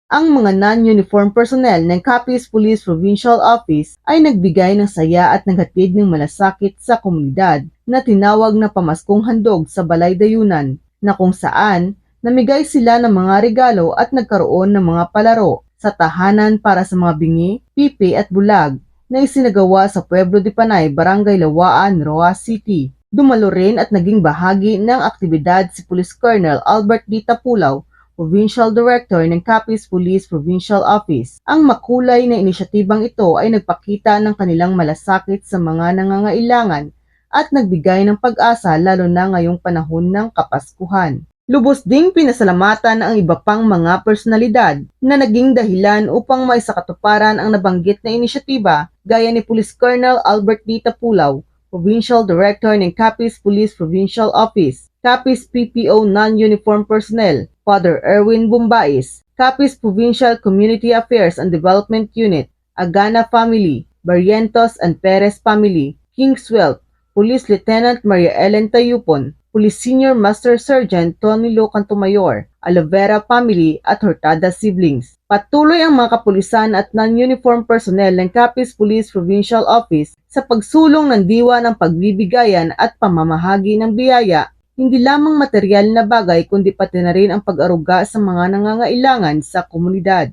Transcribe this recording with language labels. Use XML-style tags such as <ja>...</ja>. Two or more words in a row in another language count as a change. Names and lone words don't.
<tl>Ang mga</tl> <en>non-uniform personnel</en> <tl>ng Capiz Police Provincial Office ay nagbigay ng saya at naghatid ng malasakit sa komunidad na tinawag na Pamaskong Handog sa Balay Dayunan, na kung saan namigay sila ng mga regalo at nagkaroon ng mga palaro sa tahanan para sa mga bingi, pipi at bulag na isinagawa sa Pueblo de Panay, Barangay Lawaan, Roa City. Dumalo rin at naging bahagi ng aktibidad si Police Colonel Albert D. Tapulaw,</tl> <en>Provincial Director</en> <tl>ng Capiz Police Provincial Office. Ang makulay na inisyatibang ito ay nagpakita ng kanilang malasakit sa mga nangangailangan at nagbigay ng pag-asa lalo na ngayong panahon ng Kapaskuhan. Lubos ding pinasalamatan ang iba pang mga personalidad na naging dahilan upang maisakatuparan ang nabanggit na inisyatiba gaya ni Police Colonel Albert D. Tapulaw,</tl> <en>Provincial Director</en> <tl>ng Capiz Police Provincial Office, Capiz PPO Non-Uniform Personnel, Father Erwin Bumbais, Capiz Provincial Community Affairs and Development Unit, Agana Family, Barrientos and Perez Family, Kingswell, Police Lieutenant Maria Ellen Tayupon, Police Senior Master Sergeant Tony Locantomayor, Alovera Family at Hurtado Siblings. Patuloy ang mga kapulisan at</tl> <en>non-uniform personnel</en> <tl>ng Capiz Police Provincial Office sa pagsulong ng diwa ng pagbibigayan at pamamahagi ng biyaya, hindi lamang material na bagay kundi pati na rin ang pag-aruga sa mga nangangailangan sa komunidad.</tl>